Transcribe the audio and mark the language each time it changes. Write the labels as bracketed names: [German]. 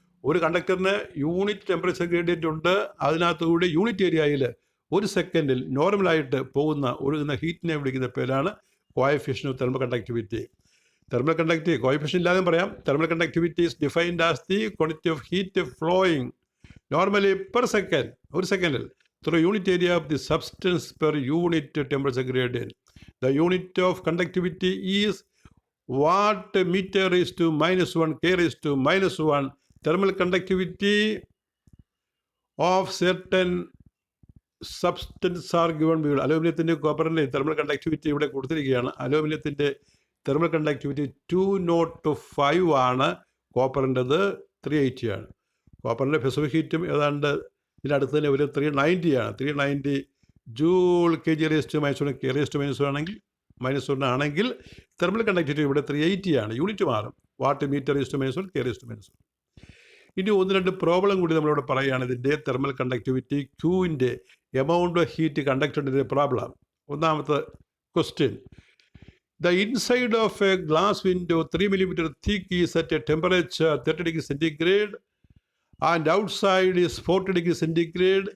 [Malayalam] ഒരു കണ്ടക്ടറിന് unit temperature gradient ഉണ്ട്. അതിനകത്തുകൂടി unit ഏരിയയിൽ 1 സെക്കൻഡിൽ നോർമലായിട്ട് ഒഴുകുന്ന ഹീറ്റിനെ വിളിക്കുന്ന പേരാണ് coefficient of thermal conductivity. [English] Thermal conductivity, coefficient [Malayalam] ഇല്ലാതെയും പറയാം. [English] Thermal conductivity is defined as the quantity of heat flowing normally per second, [Malayalam] 1 സെക്കൻഡിൽ [English] through unit area of the substance per unit temperature gradient. The unit of conductivity is watt meter raised to -1 k raised to -1. Thermal conductivity of certain substance are given. [Malayalam] അലൂമിനിയത്തിൻ്റെ കോപ്പറിൻ്റെ thermal conductivity ഇവിടെ കൊടുത്തിരിക്കുകയാണ്. അലൂമിനിയത്തിൻ്റെ thermal conductivity 205 ആണ്. കോപ്പറിൻ്റെത് 380 ആണ്. കോപ്പറിൻ്റെ specific ഹീറ്റും ഏതാണ്ട് ഇതിനടുത്ത് തന്നെ ഒരു 390 ആണ്. 390 joule K G റേസ്റ്റ് -1 K റേസ്റ്റ് -1 ആണെങ്കിൽ തെർമൽ കണ്ടക്ടിവിറ്റി ഇവിടെ 380 ആണ്. യൂണിറ്റ് മാറും. വാട്ട് മീറ്റർ റേസ്റ്റ് -1 കെ റേസ്റ്റ് -1. ഇനി 1-2 പ്രോബ്ലം കൂടി നമ്മളിവിടെ പറയുകയാണ്. ഇതിൻ്റെ thermal conductivity ക്യൂവിൻ്റെ amount of heat കണ്ടക്ടറിൻ്റെ problem. ഒന്നാമത്തെ question: [English] The inside of a glass window 3 mm thick is at a temperature 30 degrees centigrade and outside is 40 degrees centigrade.